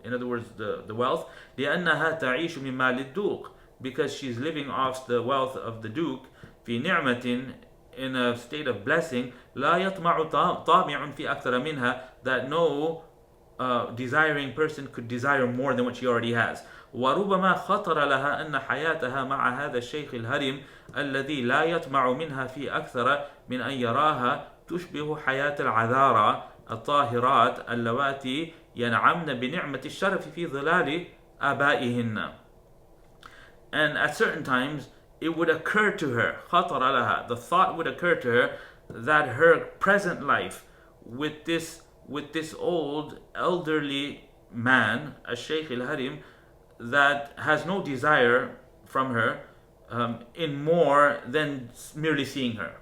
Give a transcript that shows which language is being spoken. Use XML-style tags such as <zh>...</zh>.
<en>In other words, the wealth.</en> <ar>لأنها تعيش من مال الدوق,</ar> <en>because she's living off the wealth of the Duke.</en> <ar>في نعمة,</ar> <en>in a state of blessing.</en> <ar>لا يطمع طامع في أكثر منها,</ar> <en>that no desiring person could desire more than what she already has.</en> <ar>وربما خطر لها أن حياتها مع هذا الشيخ الهرم الذي لا يطمع منها في أكثر من أن يراها تشبه حياة العذارى الطاهرات اللواتي ينعمن بنعمة الشرف في ظلال آبائهن.</ar> <en>And at certain times it would occur to her,</en> <ar>خطر لها,</ar> <en>the thought would occur to her that her present life with this old elderly man, al-Shaykh al-Harim, that has no desire from her in more than merely seeing her.</en>